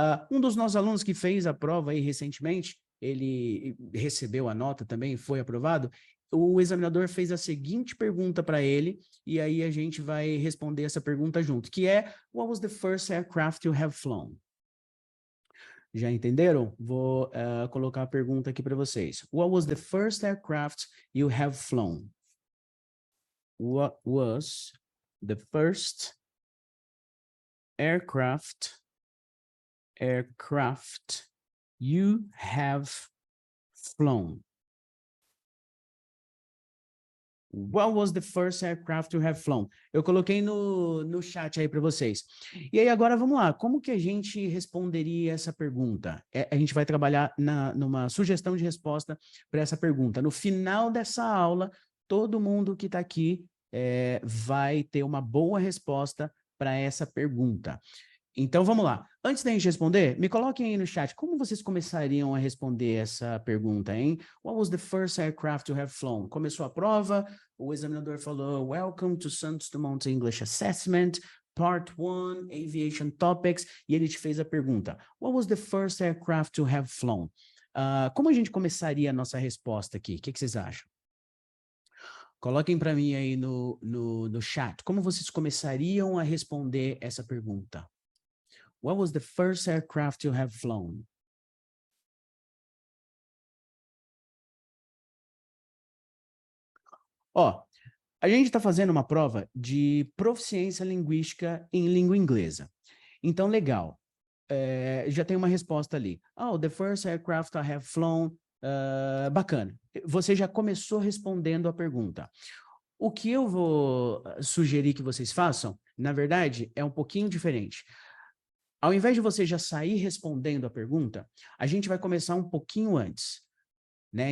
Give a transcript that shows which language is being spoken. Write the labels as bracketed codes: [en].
[pt] Um dos nossos alunos que fez a prova aí recentemente, ele recebeu a nota também, foi aprovado, o examinador fez a seguinte pergunta para ele, e aí a gente vai responder essa pergunta junto, que é, [en] what was the first aircraft you have flown? [pt] Já entenderam? Vou colocar a pergunta aqui para vocês. [en] What was the first aircraft you have flown? What was the first aircraft you have flown? What was the first aircraft to have flown? [pt] Eu coloquei no chat aí para vocês. E aí agora vamos lá, como que a gente responderia essa pergunta? A gente vai trabalhar numa sugestão de resposta para essa pergunta. No final dessa aula, todo mundo que está aqui vai ter uma boa resposta para essa pergunta. Então, vamos lá. Antes da gente responder, me coloquem aí no chat, como vocês começariam a responder essa pergunta, hein? [en] What was the first aircraft to have flown? [pt] Começou a prova, o examinador falou, [en] Welcome to Santos Dumont English Assessment, Part 1, Aviation Topics, [pt] e ele te fez a pergunta, What was the first aircraft to have flown? Como a gente começaria a nossa resposta aqui? O que vocês acham? Coloquem para mim aí no chat, como vocês começariam a responder essa pergunta? [en] What was the first aircraft to have flown? [pt] Ó, a gente está fazendo uma prova de proficiência linguística em língua inglesa. Então, legal. Já tem uma resposta ali. [en] Oh, the first aircraft to have flown. [pt] Bacana. Você já começou respondendo a pergunta. O que eu vou sugerir que vocês façam, na verdade, é um pouquinho diferente. Ao invés de você já sair respondendo a pergunta, a gente vai começar um pouquinho antes, né?